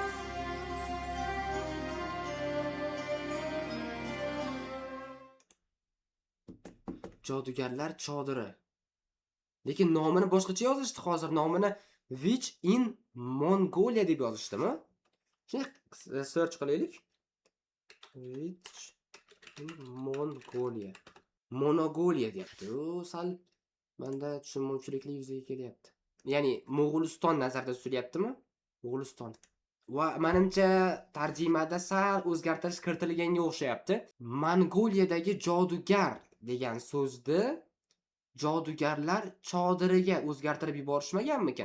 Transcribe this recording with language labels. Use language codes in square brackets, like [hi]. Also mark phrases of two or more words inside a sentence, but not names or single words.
[uz] Jodugarlar chodiri. Lekin nomini boshqacha yozishdi hozir. Nomini Witch in Mongolia deb yozishdimi? Shuni search qilaylik. Witch in Mongolia. Monogolia deyapti. O, sal menda tushunmovchiliklar yuzaga kelyapti. Ya'ni Mo'g'uliston nazarda tutilyaptimi? Mo'g'uliston. Va menimcha tarjimada sal o'zgartirish kiritilganga o'xshayapti. Mongoliyadagi jodugar degan so'zni jodugarlar chodiriga o'zgartirib yuborishmaganmikin?